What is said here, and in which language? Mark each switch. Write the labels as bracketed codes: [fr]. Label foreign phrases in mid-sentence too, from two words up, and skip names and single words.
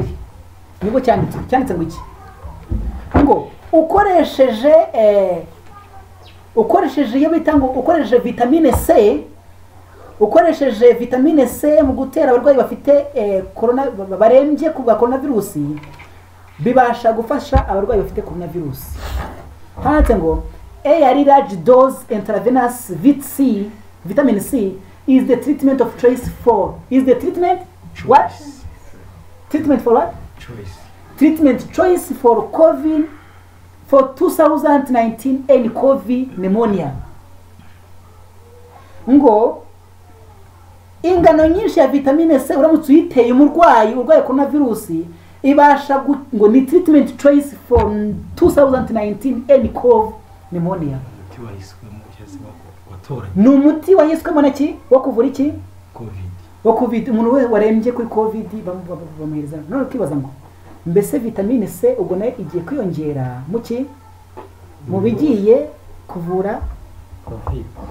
[rw] Nibwo cyanditse ngo iki? Ngo ukoresheje iyo bita ngo ukoresheje vitamine C mu gutera abarwayi bafite barembye ku coronavirus, bibasha gufasha abarwayi bafite coronavirus. Handitse ngo [en] a large dose intravenous vitamin C is the treatment of choice for what? Treatment for what? Treatment choice for COVID, for 2019 and COVID pneumonia. [rw] Ngo ingano nyinshi ya vitamine C uramutse uyiteye urwaye coronavirus, ibasha ngo ni [en] treatment choice for 2019 and COVID pneumonia. [rw] Ni umuti wahiswemo naki wo kuvura iki? COVID. Umuntu we warembye kuri COVID bamuhereza. None ukibaza ngo mbese vitamine C ubwo nayo igiye kwiyongera muki mu bigiye kuvura COVID.